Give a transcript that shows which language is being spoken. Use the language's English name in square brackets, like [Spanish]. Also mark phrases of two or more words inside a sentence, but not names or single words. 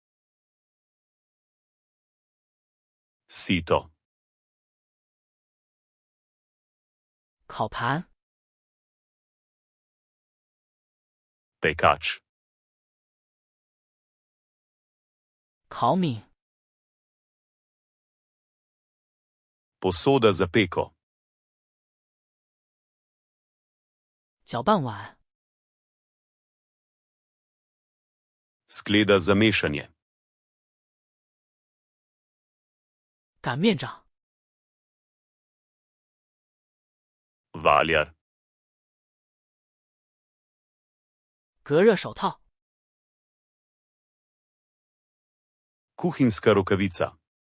[Slovenian] Sito. [Chinese] 烤盘。 [Slovenian] Pekač. [Chinese] 烤米。 [Slovenian] Posoda za peko. [Chinese] 搅拌碗。 [Slovenian] Skleda za mešanje. [Chinese] 擀面杖。 [Slovenian] Valjar. [Chinese] 隔热手套。 [Slovenian] Kuhinjska rokavica.